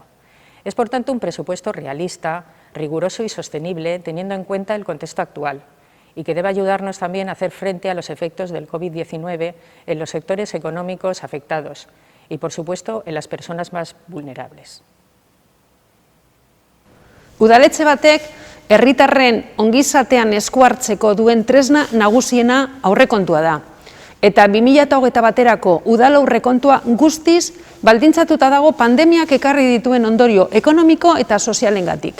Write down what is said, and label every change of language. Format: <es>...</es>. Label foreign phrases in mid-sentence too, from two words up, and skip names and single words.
<es>Es, por tanto, un presupuesto realista, riguroso y sostenible, teniendo en cuenta el contexto actual, y que debe ayudarnos también a hacer frente a los efectos del COVID-19 en los sectores económicos afectados y, por supuesto, en las personas más vulnerables.</es> <eu>Udaletxe batek herritarren ongizatean esku hartzeko duen tresna nagusiena aurrekontua da. Eta 2021 baterako udal aurrekontua guztiz baldintzatuta dago pandemiak ekarri dituen ondorio ekonomiko eta sozialengatik.</eu>